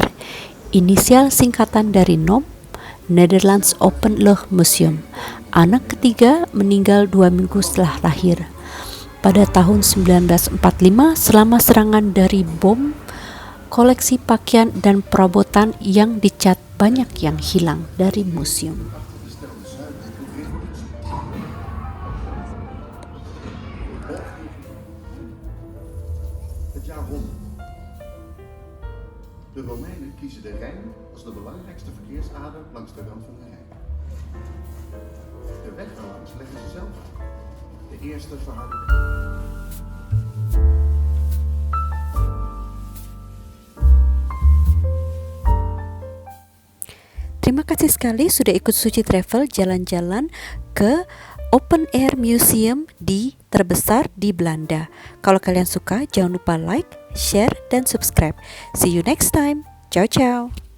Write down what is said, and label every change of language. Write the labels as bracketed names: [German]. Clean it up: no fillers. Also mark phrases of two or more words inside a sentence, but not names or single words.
[Indonesian] Inisial singkatan dari NOM, Netherlands Openluchtmuseum. Anak ketiga meninggal 2 minggu setelah lahir. Pada tahun 1945, selama serangan dari bom, koleksi pakaian dan perabotan yang dicat banyak yang hilang dari museum. [Dutch] Het jaar 100. De Romeinen kiezen de Rijn als de belangrijkste verkeersader langs de rand van de Rijn. De weg erlangs leggen ze zelf aan. De eerste verharde. [Indonesian] Terima kasih sekali sudah ikut Suci Travel jalan-jalan ke Open Air Museum terbesar di Belanda. Kalau kalian suka, jangan lupa like, share, dan subscribe. [English] See you next time. [Italian] Ciao, ciao.